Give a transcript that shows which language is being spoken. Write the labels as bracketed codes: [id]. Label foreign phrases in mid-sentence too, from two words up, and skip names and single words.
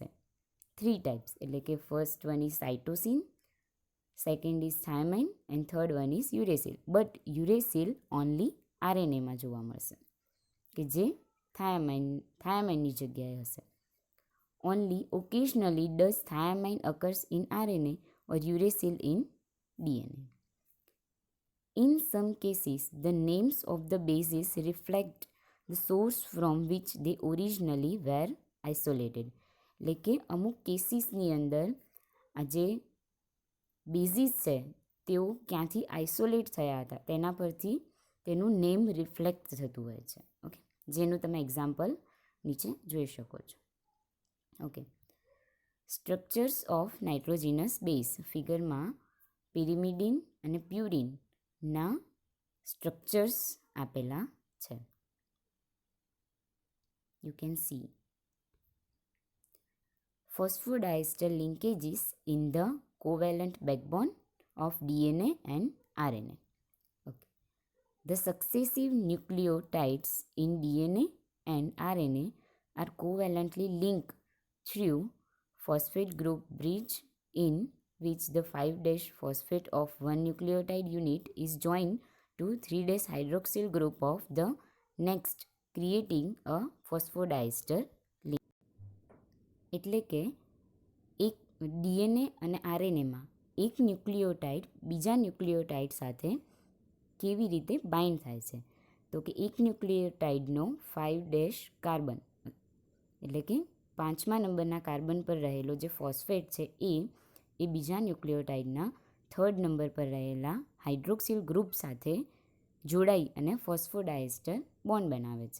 [en] 3 types, [gu] એટલે કે [en] first one is cytosine, second is thymine and third one is uracil. but uracil only [gu] RNAમાં જોવા મળશે, કે જે થાયામાઇનની જગ્યાએ હશે. [en] only occasionally does thymine occurs in RNA or uracil in DNA. In some cases, the names of the bases reflect the source from which they originally were isolated. [gu] એટલે કે અમુક કેસીસની અંદર આ જે બેઝિસ છે તેઓ ક્યાંથી આઇસોલેટ થયા હતા તેના પરથી તેનું [en] name reflect [gu] થતું હોય છે. ઓકે, જેનું તમે એક્ઝામ્પલ નીચે જોઈ શકો છો. [en] okay, structures of nitrogenous base. [gu] ફિગરમાં પિરિમિડિન અને પ્યુરિનના સ્ટ્રક્ચર્સ આપેલા છે. [en] You can see phosphodiester linkages in the covalent backbone of DNA and RNA. Okay. The successive nucleotides in DNA and RNA are covalently linked through phosphate group bridge in which the 5' phosphate of one nucleotide unit is joined to 3' hydroxyl group of the next, creating a phosphodiester link. [gu] એટલે કે એક DNA અને RNAમાં એક ન્યુક્લિયોટાઇડ બીજા ન્યુક્લિયોટાઇડ સાથે કેવી રીતે બાઇન્ડ થાય છે? તો કે એક ન્યુક્લિયોટાઇડનો 5' કાર્બન, એટલે કે 5મા નંબરના કાર્બન પર રહેલો જે ફોસ્ફેટ છે એ બીજા ન્યુક્લિયોટાઇડના 3rd નંબર પર રહેલા [en] hydroxyl group [gu] સાથે જોડાઈ અને [en] phosphodiester bond [gu] બનાવે છે.